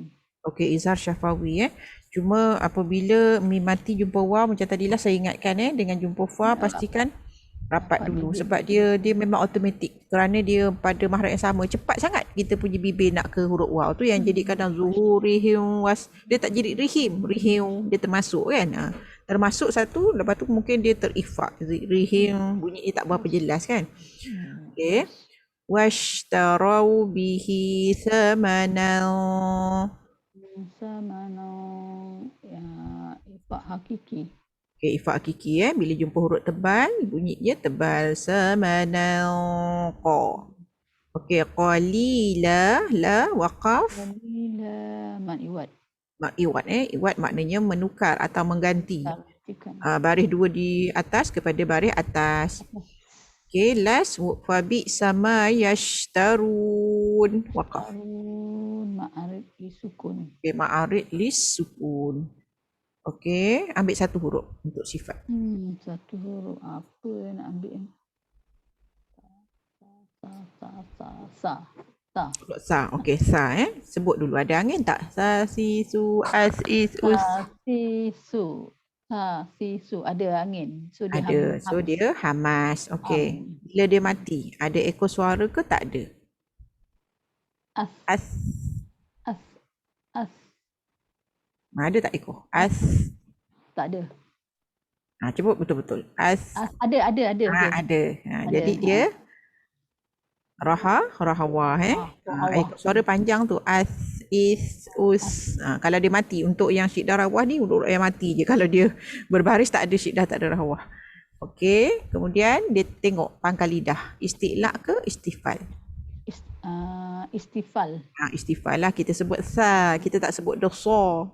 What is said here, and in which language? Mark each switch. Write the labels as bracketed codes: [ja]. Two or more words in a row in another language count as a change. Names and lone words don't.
[ms] Okey, [ar] izhar syafawi [ms] Cuma apabila mim mati jumpa waw macam tadilah saya ingatkan dengan jumpa fa pastikan rapat dulu sebab dia memang automatik kerana dia pada mahraj yang sama, cepat sangat kita punya bibir nak ke huruf waw tu yang jadi kadang zuhurihim was dia tak jadi rihim dia termasuk kan. Termasuk satu, lepas tu mungkin dia terikhfa rihim, bunyi dia tak berapa jelas kan. Okey, [ar] washtarau bihi thamanan [ms] Ya, [ar] ifak hakiki. [ms] Okey, [ar] ifak hakiki [ms] bila jumpa huruf tebal bunyi dia tebal samanan qa. Okey, [ar] qalila la waqaf [ms] Qalila mat iwad. mak iwad iwad maknanya menukar atau mengganti. Gantikan. Baris dua di atas kepada baris atas. Okey, last [ar] fabi sama yashtarun [ms] waqaf. [ar] Harun ma'arid lisukun. Okey, ma'arid lis sukun. [ms] Okey, ambil satu huruf untuk sifat. Satu huruf apa yang nak ambil? Sa. Sa. Okey, sa Sebut dulu ada angin tak? Sa, si, su, as, is, us. Sa, si, su. Ada angin. So dia Ada. So dia hamas. Okey. Bila dia mati, ada ekor suara ke tak ada? As. Ada tak ekor? As. Tak ada. Cuba betul-betul. As. Ada. Ada. Ada. Jadi dia rahawah Rahawah. suara panjang tu as, is, us. Kalau dia mati, untuk yang syiddah rawah ni huruf yang mati je. Kalau dia berbaris tak ada syiddah, tak ada rahawah. Okey, kemudian dia tengok pangkal lidah. Isti'la ke istifal? Istifal. Istifal lah, kita sebut sa, kita tak sebut dosa.